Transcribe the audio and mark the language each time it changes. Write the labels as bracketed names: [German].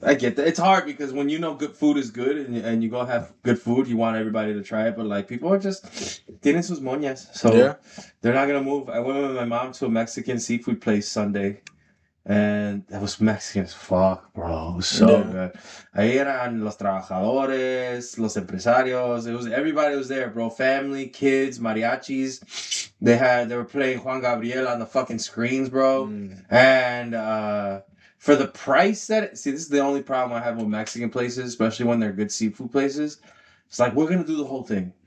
[English] It's hard because when good food is good and you go have good food, you want everybody to try it. But like people are just tienen sus moñas, so they're not gonna move. I went with my mom to a Mexican seafood place Sunday, And that was Mexican as fuck, bro. It was so good. [Spanish] Ahí eran los trabajadores, los empresarios. [English] It was everybody was there, bro. Family, kids, mariachis. They were playing Juan Gabriel on the fucking screens, bro. And for the price see, this is the only problem I have with Mexican places, especially when they're good seafood places. It's like we're gonna do the whole thing.